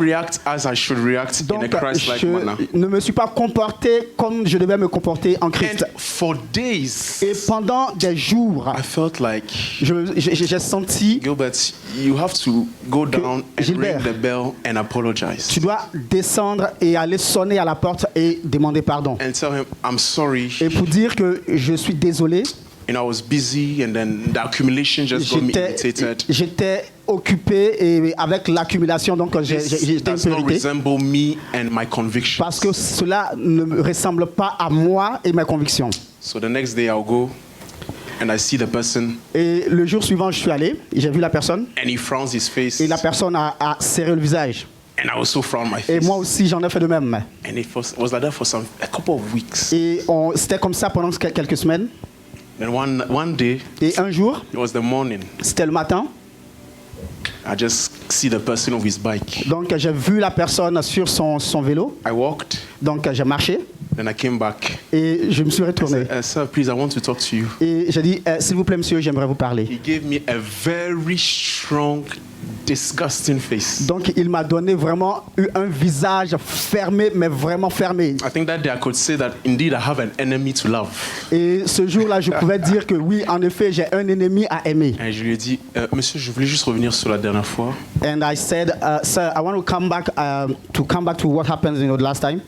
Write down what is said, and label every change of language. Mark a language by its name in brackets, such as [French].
[English] react as I should react in a Christ-like manner. [French] Je ne me suis pas comporté comme je devais me comporter en Christ. [English] And for days, [French] et pendant des jours, [English] I felt like [French] j'ai senti [English] Gilbert, you have to go down and [French] Gilbert, [English] ring the bell and apologize. [French] Tu dois descendre et aller sonner à la porte et demander pardon. [English] And tell him I'm sorry. [French] Et pour dire que je suis désolé. [English] And I was busy, and then the accumulation just got me irritated. [French] J'étais occupé et avec l'accumulation, donc j'étais un peu irrité. [English] Resemble me and my convictions. [French] Parce que cela ne me ressemble pas à moi et mes convictions. [English] So the next day I'll go and I see the person. [French] Et le jour suivant, je suis allé, j'ai vu la personne. [English] And he frowns his face. [French] Et la personne a serré le visage. [English] And I also frowned my face. [French] Et moi aussi, j'en ai fait de même. [English] And it was like that for a couple of weeks. [French] Et c'était comme ça pendant quelques semaines. [English] Then one day, [French] et un jour, [English] it was the morning. [French] C'était le matin. [English] I just see the person on his bike. [French] Donc j'ai vu la personne sur son vélo. [English] I walked. [French] Donc j'ai marché. [English] Then I came back. [French] Et je me suis retourné. [English] I said, Sir, please, I want to talk to you. [French] Et j'ai dit, s'il vous plaît, monsieur, j'aimerais vous parler. [English] He gave me a very strong, disgusting face. [French] Donc il m'a donné vraiment un visage fermé, mais vraiment fermé. [English] I think that day I could say that indeed I have an enemy to love. [French] Et ce jour-là, je pouvais dire que oui, en effet, j'ai un ennemi à aimer. Et je lui ai dit, monsieur, je voulais juste revenir sur la dernière fois. [English] And I said, sir, I want to come back to what happened the last time.